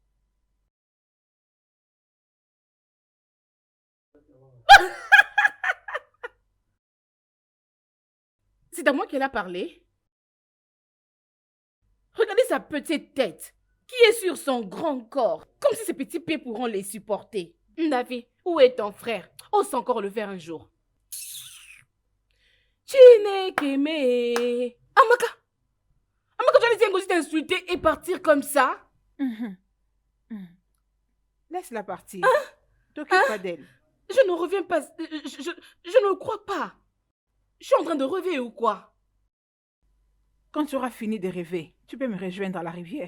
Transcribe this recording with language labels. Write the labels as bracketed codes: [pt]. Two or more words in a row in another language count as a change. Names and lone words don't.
[fr] C'est à moi qu'elle a parlé. Regardez sa petite tête, qui est sur son grand corps, comme si ses petits pieds pourront les supporter. Navi, où est ton frère? Ose encore le faire un jour. Chinekeme. Amaka! Amaka, tu as laissé Ngozi t'insulter et partir comme ça? Laisse-la partir. T'occupe pas d'elle. Je ne reviens pas. Je ne crois pas. Je suis en train de rêver ou quoi? Quand tu auras fini de rêver, tu peux me rejoindre à la rivière.